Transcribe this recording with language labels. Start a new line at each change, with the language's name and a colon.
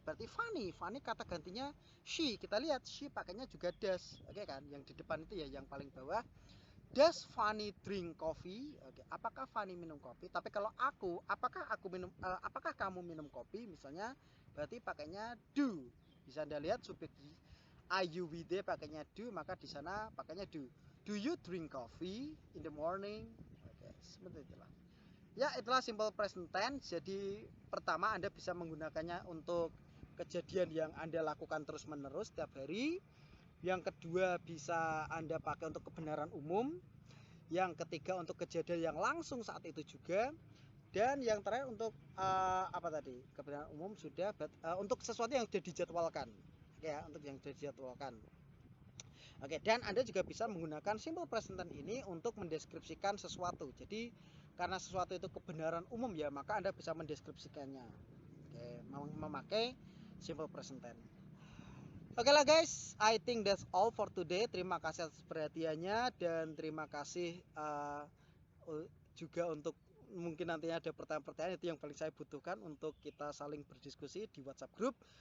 Indonesian: Berarti Fanny kata gantinya she. Kita lihat she pakainya juga does. Oke kan? Yang di depan itu ya, yang paling bawah.
English: Does Fanny drink coffee?
Indonesian: Oke, apakah Fanny minum kopi? Tapi kalau apakah kamu minum kopi? Misalnya, berarti pakainya do. Bisa Anda lihat subjek I, you, we, they pakainya do, maka di sana pakainya do.
English: Do you drink coffee in the morning?
Indonesian: Oke, seperti itulah. Ya, itulah simple present tense. Jadi pertama Anda bisa menggunakannya untuk kejadian yang Anda lakukan terus-menerus setiap hari. Yang kedua bisa Anda pakai untuk kebenaran umum. Yang ketiga untuk kejadian yang langsung saat itu juga. Dan yang terakhir untuk kebenaran umum sudah, untuk sesuatu yang sudah dijadwalkan. Ya, untuk yang sudah dijadwalkan. Oke, dan Anda juga bisa menggunakan simple present tense ini untuk mendeskripsikan sesuatu. Jadi karena sesuatu itu kebenaran umum ya, maka Anda bisa mendeskripsikannya. Oke, memakai simple present tense. Oke lah
English: guys, I think that's all for today.
Indonesian: Terima kasih atas perhatiannya dan terima kasih juga untuk mungkin nantinya ada pertanyaan-pertanyaan, itu yang paling saya butuhkan untuk kita saling berdiskusi di WhatsApp group.